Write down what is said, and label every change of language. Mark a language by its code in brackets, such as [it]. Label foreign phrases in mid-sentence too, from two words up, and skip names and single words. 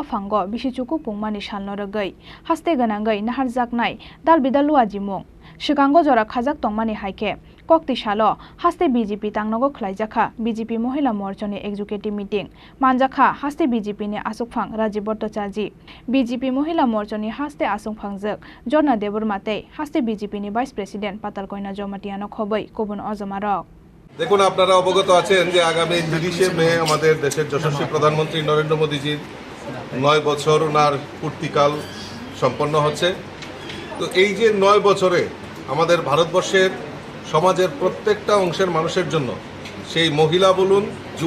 [trp] फांग बिसिचुकु पुंगमानि सालनो रगै हास्ते गनांगै नाहार जाकनाय दाल बिदालुआ जिमुं सिगांगो जरा खाजाक तंगमानि हाइके कक्ति सालो हास्ते बीजेपी तांगनगो खलाइजाखा बीजेपी महिला मोर्चानि [en] executive meeting [trp] मानजाखा हास्ते बीजेपी नि आसुकफां राजीव भट्टाचार्य बीजेपी महिला मोर्चानि हास्ते आसुकफांजक जन्ना देबबर्माते हास्ते बीजेपी नि [en] vice president [trp] पातालकयना जमातियानो खबै कबुन अजमारक [bn] দেখুন আপনারা অবগত আছেন যে আগামী 30শে মে আমাদের দেশের যশস্বী প্রধানমন্ত্রী নরেন্দ্র মোদীজির 9 বছর ওনার পূর্তিকাল সম্পন্ন হচ্ছে। তো এই যে 9 বছরে আমাদের ভারতবর্ষের সমাজের প্রত্যেকটা অংশের মানুষের জন্য সেই মহিলা বলুন যুব